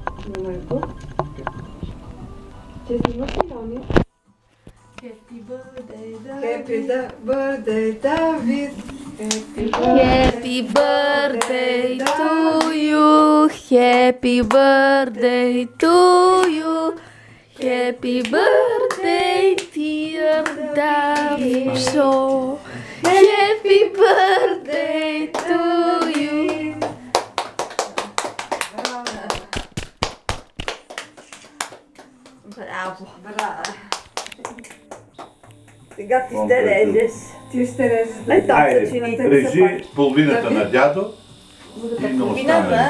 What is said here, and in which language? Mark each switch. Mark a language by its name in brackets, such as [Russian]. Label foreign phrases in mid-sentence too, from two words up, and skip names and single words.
[Bulgarian] снимай го. Ще снимаш ли, Рони? [English] Happy birthday, David. Happy birthday to you. Happy birthday to you. Happy birthday, dear Damso. Happy birthday to you. [Bulgarian] Браво. Сега ти ще режеш. Ти ще режеш. Режи половината на дядо и на останалите.